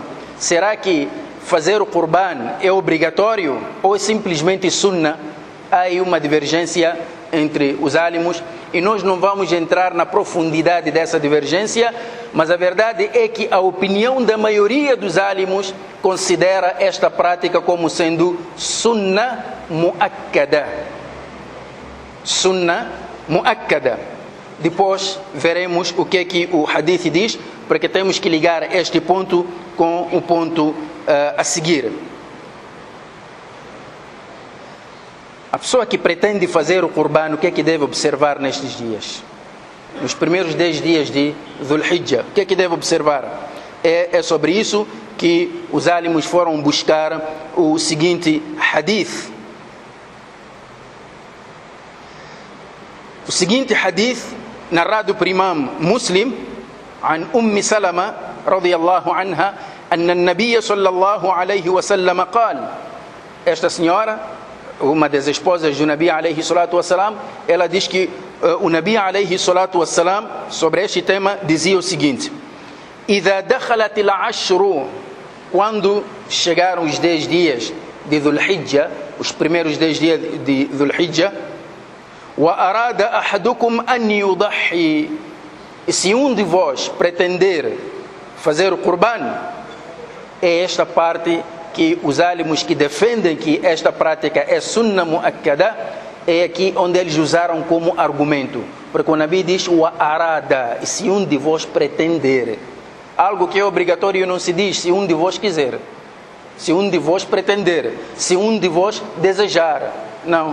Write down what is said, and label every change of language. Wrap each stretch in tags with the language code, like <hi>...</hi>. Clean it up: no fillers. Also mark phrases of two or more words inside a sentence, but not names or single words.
<pt>Será que fazer o Qurban é obrigatório ou é simplesmente Sunnah? Há aí uma divergência entre os álimos e nós não vamos entrar na profundidade dessa divergência, mas a verdade é que a opinião da maioria dos álimos considera esta prática como sendo</pt> <ar>سنة مؤكدة. سنة مؤكدة.</ar> <pt>Depois veremos o que o hadith diz, porque temos que ligar este ponto com o ponto a seguir. A pessoa que pretende fazer o Qurban, o que é que deve observar nestes dias? Nos primeiros 10 dias de Dhul Hijjah, o que é que deve observar? É sobre isso que os álimos foram buscar o seguinte hadith. O seguinte hadith, narrado por Imam Muslim,</pt> <ar>عن سلمة رضي الله عنها أن النبي صلى الله عليه وسلم قال.</ar> <pt>Esta senhora, uma das esposas do</pt> <ar>نبي عليه الصلاة والسلام,</ar> <pt>ela diz que o</pt> <ar>نبي عليه الصلاة والسلام,</ar> <pt>sobre este tema, dizia o seguinte:</pt> <ar>إذا دخلت العشر,</ar> <pt>quando chegaram os 10 dias de Dhul Hijjah, os primeiros 10 dias de Dhul Hijjah,</pt> <ar>وأراد أحدكم أن يضحي,</ar> <pt>e se um de vós pretender fazer o Qurban, é esta parte que os álimos que defendem que esta prática é</pt> <ar>سنة مؤكدة,</ar> <pt>é aqui onde eles usaram como argumento, porque o Nabi diz</pt> <ar>وأراد,</ar> <pt>e se um de vós pretender, algo que é obrigatório não se diz se um de vós quiser, se um de vós pretender, se um de vós desejar, não.</pt>